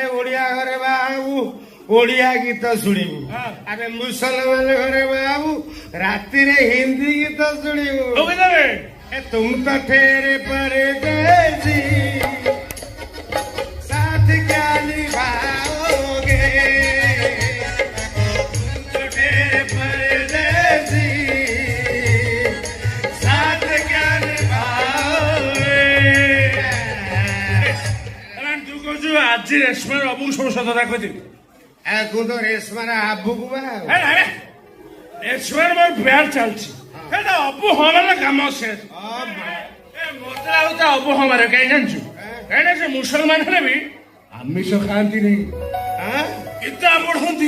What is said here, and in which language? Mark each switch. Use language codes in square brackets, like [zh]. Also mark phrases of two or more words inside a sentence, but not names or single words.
[or] ଓଡିଆ ଘରେ ବାହାବୁ ଓଡିଆ ଗୀତ ଶୁଣିବୁ ଆରେ ମୁସଲମାନ ଘରେ ବାହାବୁ ରାତିରେ ହିନ୍ଦୀ ଗୀତ ଶୁଣିବୁ [hi] तुम तो ठेरे परदेसी साथ क्या निभाओगे तुम तो ठेरे परदेसी साथ क्या निभाओगे [or] ତୁ କହୁଛୁ ଆଜି ରେଶମାର ଅବୁକୁ ସବୁ ସତ କଥା କହିଦେବି ତୁ ତ ରେଶମାର ଆବୁକୁ ବା ରେଶମାର ମୋର ପ୍ୟାର ଚାଲିଛି ସେଇଟା ଅବୁ ହବାର କାମ ସେ ମତେ ଲାଗୁଛି ଅବୁ ହବାର କାହିଁ ଜାଣିଛୁ କାହିଁକିନା ସେ ମୁସଲମାନ ହେଲେ ବି ଆମିଷ ଖାଆନ୍ତିନି ଗୀତା ପଢନ୍ତି